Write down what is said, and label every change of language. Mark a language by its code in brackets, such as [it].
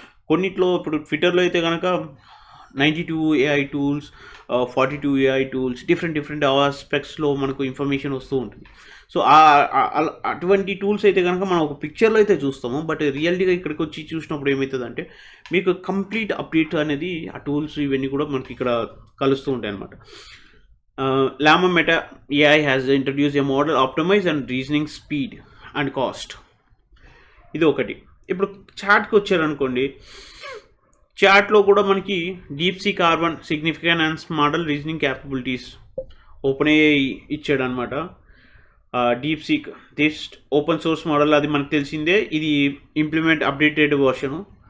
[te] కొన్నిట్లో ఇప్పుడు ట్విట్టర్లో అయితే కనుక 92 AI tools, 42 AI tools, different ఆస్పెక్ట్స్లో మనకు ఇన్ఫర్మేషన్ వస్తూ ఉంటుంది. సో అటువంటి టూల్స్ అయితే కనుక మనం ఒక పిక్చర్లో అయితే చూస్తాము, బట్ రియాలిటీగా ఇక్కడికి వచ్చి చూసినప్పుడు ఏమవుతుందంటే మీకు కంప్లీట్ అప్డేట్ అనేది ఆ టూల్స్ ఇవన్నీ కూడా మనకి ఇక్కడ కలుస్తూ ఉంటాయి అనమాట. [en] Llama Meta AI has introduced a model optimized and reasoning speed and cost. [te] ఇది ఒకటి. ఇప్పుడు చాట్కి వచ్చారనుకోండి, చాట్లో కూడా మనకి deep seek R1 significant enhance model reasoning capabilities open AI ఇచ్చాడు అనమాట. Deep seek test open source model, అది మనకు తెలిసిందే, ఇది ఇంప్లిమెంట్ అప్డేటెడ్ వర్షను.